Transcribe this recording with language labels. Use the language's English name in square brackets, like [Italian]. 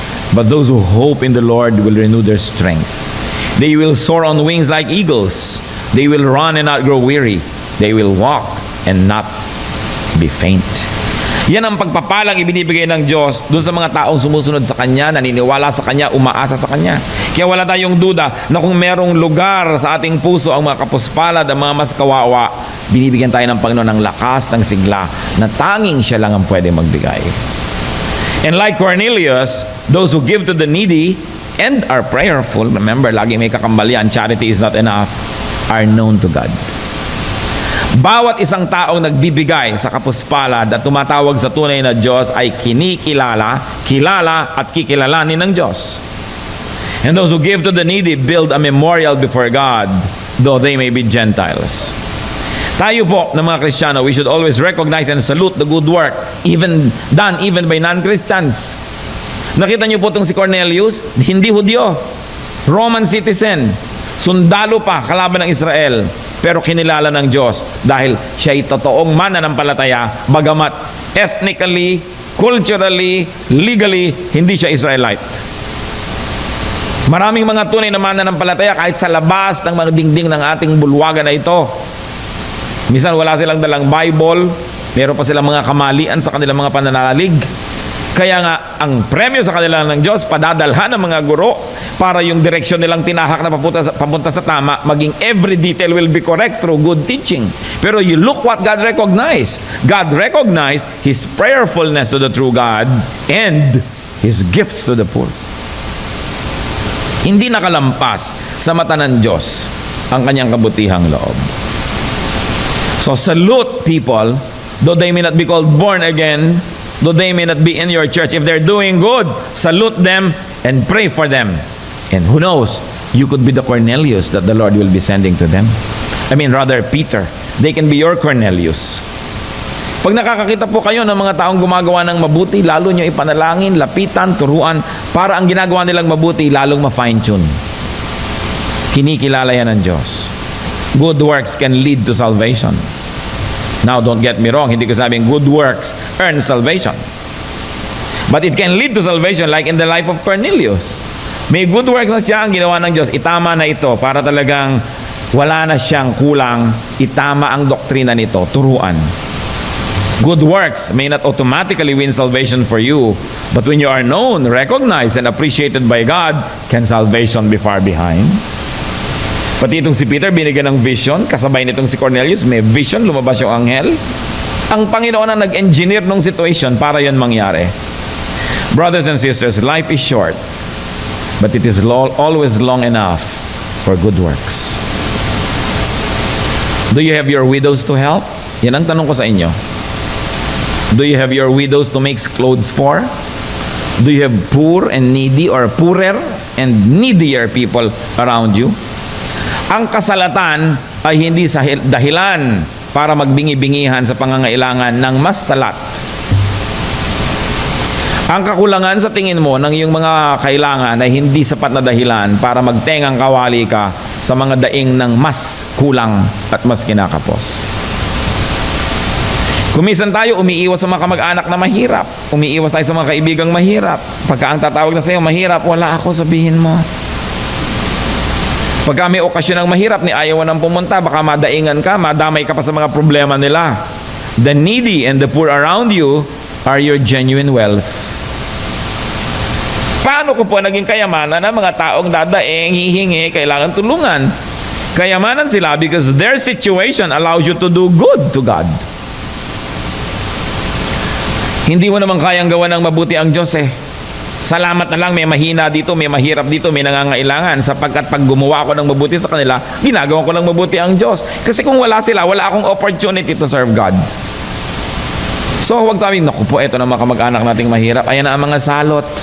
[English] But those who hope in the Lord will renew their strength. They will soar on wings like eagles. They will run and not grow weary. They will walk and not be faint. [Filipino] Yan ang pagpapalang ibinibigay ng Diyos dun sa mga taong sumusunod sa Kanya, naniniwala sa Kanya, umaasa sa Kanya. Kaya wala tayong duda na kung merong lugar sa ating puso ang mga kapuspalad, ang mga mas kawawa, binibigyan tayo ng Panginoon ng lakas, ng sigla, na tanging Siya lang ang pwede magbigay. [English] And like Cornelius, those who give to the needy and are prayerful, remember, [Filipino] lagi may kakambalian, [English] charity is not enough, are known to God. [Filipino] Bawat isang taong nagbibigay sa kapuspalad at tumatawag sa tunay na Diyos ay kinikilala, kilala at kikilalanin ng Diyos. [English] And those who give to the needy build a memorial before God, though they may be Gentiles. [Filipino] Tayo po ng mga Kristiyano, [English] we should always recognize and salute the good work done even by non-Christians. [Filipino] Nakita niyo po itong si Cornelius, hindi Hudyo, Roman citizen, sundalo pa, kalaban ng Israel, pero kinilala ng Diyos dahil siya ay totoong mananampalataya, bagamat [English] ethnically, culturally, legally, [Filipino] hindi siya Israelite. Maraming mga tunay na mananampalataya kahit sa labas ng mga dingding ng ating bulwagan na ito. Minsan wala silang dalang Bible, meron pa silang mga kamalian sa kanilang mga pananalig. Kaya nga, ang premyo sa kanila ng Diyos, padadalhan ng mga guro para yung direksyon nilang tinahak na papunta sa tama, maging [English] every detail will be correct through good teaching. Pero you look what God recognized. God recognized His prayerfulness to the true God and His gifts to the poor. [Filipino] Hindi nakalampas sa mata ng Diyos ang kanyang kabutihang loob. [English] So salute people, though they may not be called born again, though they may not be in your church. If they're doing good, salute them and pray for them. And who knows, you could be the Cornelius that the Lord will be sending to them. Rather, Peter. They can be your Cornelius. [Filipino] Pag nakakakita po kayo ng mga taong gumagawa ng mabuti, lalo nyo ipanalangin, lapitan, turuan, para ang ginagawa nilang mabuti, lalong ma-fine-tune. Kinikilala yan ng Diyos. [English] Good works can lead to salvation. Now, don't get me wrong, [Filipino] hindi ko sabing [English] good works earn salvation. But it can lead to salvation like in the life of Cornelius. [Filipino] May good works na siya, ang ginawa ng Diyos, itama na ito para talagang wala na siyang kulang, itama ang doktrina nito, turuan. [English] Good works may not automatically win salvation for you, but when you are known, recognized, and appreciated by God, can salvation be far behind? [Filipino] Pati itong si Peter, binigyan ng vision, kasabay nitong si Cornelius, may vision, lumabas yung anghel. Ang Panginoon ang nag-engineer ng situation para yan mangyari. [English] Brothers and sisters, life is short, but it is always long enough for good works. Do you have your widows to help? [Filipino] Yan ang tanong ko sa inyo. [English] Do you have your widows to make clothes for? Do you have poor and needy or poorer and needier people around you? [Filipino] Ang kasalatan ay hindi dahilan para magbingi-bingihan sa pangangailangan ng mas salat. Ang kakulangan sa tingin mo ng iyong mga kailangan ay hindi sapat na dahilan para magtengang kawali ka sa mga daing ng mas kulang at mas kinakapos. Kumisan tayo, umiiwas sa mga kamag-anak na mahirap. Umiiwas tayo sa mga kaibigang mahirap. Pagka ang tatawag na sa iyo, mahirap, wala ako, sabihin mo. Pagka may okasyon ng mahirap, ni ayaw nang pumunta, baka madaingan ka, madamay ka pa sa mga problema nila. [English] The needy and the poor around you are your genuine wealth. [Filipino] Paano ko po naging kayamanan ng mga taong dadaing, hihingi, kailangan tulungan? Kayamanan sila [English] because their situation allows you to do good to God. [Filipino] Hindi mo naman kayang gawa ng mabuti ang Diyos eh. Salamat na lang, may mahina dito, may mahirap dito, may nangangailangan, sapagkat pag gumawa ako ng mabuti sa kanila, ginagawa ko ng mabuti ang Diyos. Kasi kung wala sila, wala akong [English] opportunity to serve God. [Filipino] So huwag sabihin, naku po, ito na mga kamag-anak nating mahirap, ayan na ang mga salot.